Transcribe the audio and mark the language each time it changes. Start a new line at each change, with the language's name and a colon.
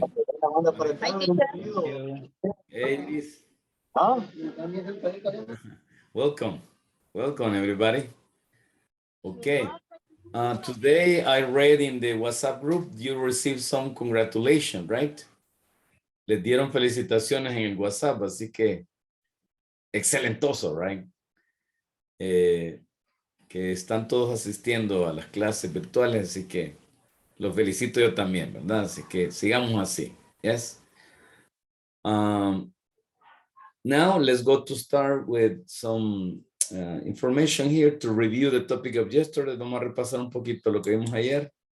English: Hi, teacher. Thank you. Hey, Liz. Welcome. Welcome, everybody. Okay. Today I read in the WhatsApp group, you received some congratulations, right?
Spanish: Les dieron felicitaciones en el WhatsApp, así que excelentoso, right? Que están todos asistiendo a las clases virtuales, así que los felicito yo también, ¿verdad? Así que sigamos así, yes?
English: Now let's go to start with some information here to review the topic of yesterday.
Spanish: Vamos a repasar un poquito lo que vimos ayer.